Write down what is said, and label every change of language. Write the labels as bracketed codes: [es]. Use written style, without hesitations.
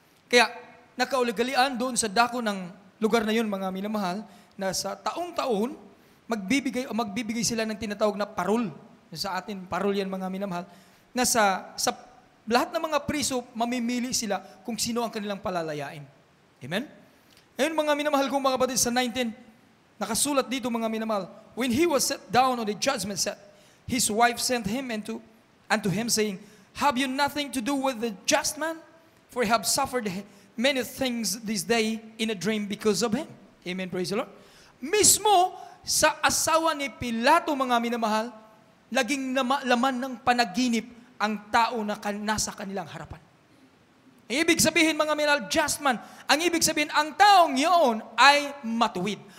[tl] Kaya nakauligalian doon sa dako ng lugar na yun, mga minamahal, na sa taong-taon, magbibigay sila ng tinatawag na parol. Sa atin, parol yan, mga minamahal, na sa lahat ng mga priso, mamimili sila kung sino ang kanilang palalayain. Amen? Ngayon, mga minamahal kong mga kapatid, sa 19, nakasulat dito, mga minamahal, [en] when he was set down on the judgment seat, his wife sent him unto him, saying, have you nothing to do with the just man? For I have suffered many things this day in a dream because of him. Amen, praise the Lord. [tl] Mismo sa asawa ni Pilato, mga minamahal, naging laman ng panaginip ang tao na nasa kanilang harapan. Ang ibig sabihin, mga minamahal, [en] just man. [tl] Ang ibig sabihin, ang taong yun ay matuwid.